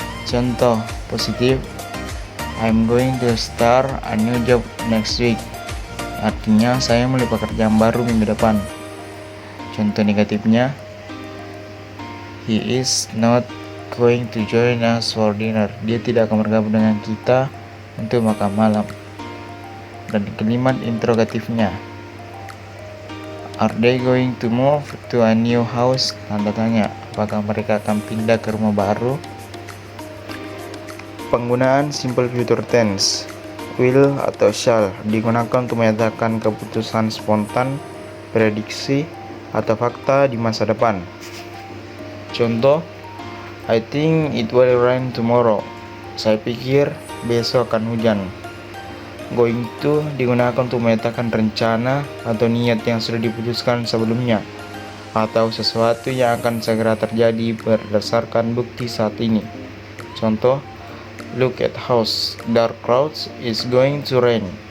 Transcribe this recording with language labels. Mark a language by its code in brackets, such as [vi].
[id] Contoh positif, [en] I'm going to start a new job next week. [id] Artinya saya mulai pekerjaan baru minggu depan. Contoh negatifnya, [en] he is not going to join us for dinner. [id] Dia tidak akan bergabung dengan kita untuk makan malam. Dan kalimat interrogatifnya, [en] are they going to move to a new house? [id] Tanda tanya, apakah mereka akan pindah ke rumah baru? Penggunaan simple future tense. Will atau shall digunakan untuk menyatakan keputusan spontan, prediksi, atau fakta di masa depan. [en] Contoh, I think it will rain tomorrow. [id] Saya pikir besok akan hujan. Going to digunakan untuk menyatakan rencana atau niat yang sudah diputuskan sebelumnya, atau sesuatu yang akan segera terjadi berdasarkan bukti saat ini. [en] Contoh, look at how dark clouds is going to rain.